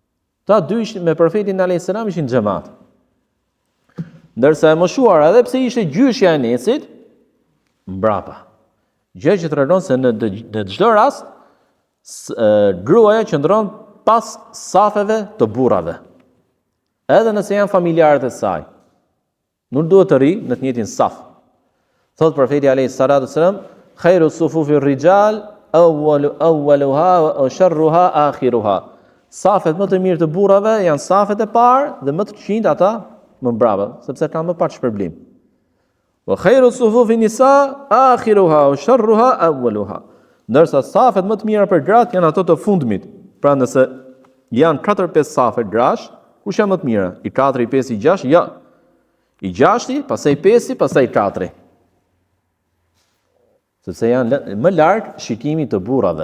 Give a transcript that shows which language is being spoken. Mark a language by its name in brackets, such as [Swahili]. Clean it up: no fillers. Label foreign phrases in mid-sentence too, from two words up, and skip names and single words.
[Albanian] Të Ta dy ishin me profetin [Arabic] عليه السلام [Albanian] ishin xhamat. Ndërsa e moshuara, edhe pse ishte gjyshja e Enesit, mbrapa. Gjë që tregon se në çdo rast gruaja qëndron pas safeve të burrave. Edhe nëse janë familjarët e saj, nuk duhet të ri në të njëjtin saf. Thot profeti [Arabic] عليه السلام, خير صفوف الرجال أولها وشرها آخرها. [Albanian] Safet më të mirë të burrave janë safet e parë dhe më të këqijt ata më mbrapa, sepse kanë më pak shpërblim. [Arabic] وخير صفوف النساء آخرها وشرها أولها. [Albanian] Ndërsa safet më të mira për gratë janë ato të fundmit. Pra nëse janë 4-5 safe grash, kush janë më të mira? I 4, i 5, i 6? Ja. I 6, pastaj 5, pastaj 4. Sepse janë më larg shikimi të burrave.